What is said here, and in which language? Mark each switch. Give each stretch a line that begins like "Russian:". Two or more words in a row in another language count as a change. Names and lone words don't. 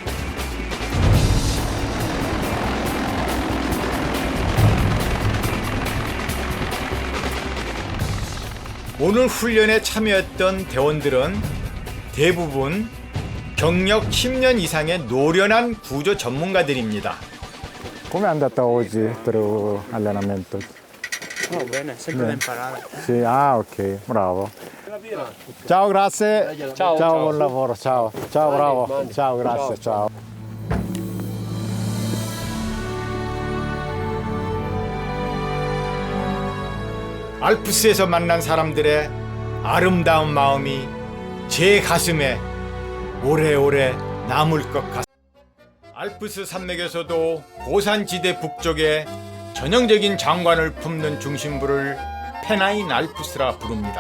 Korean: 오늘 훈련에 참여했던 대원들은 대부분 경력 10년 이상의 노련한 구조 전문가들입니다.
Italian: Come è andata oggi per allenamento? Oh, bene, sempre da imparare. Sì, ah ok, bravo. Ciao, grazie. Ciao, ciao, ciao. buon lavoro, ciao. Ciao, bravo. Ciao, grazie, ciao.
Korean: 알프스에서 만난 사람들의 아름다운 마음이 제 가슴에 오래오래 남을 것 같습니다. 알프스 산맥에서도 고산지대 북쪽에 전형적인 장관을 품는 중심부를 페나인 알프스라 부릅니다.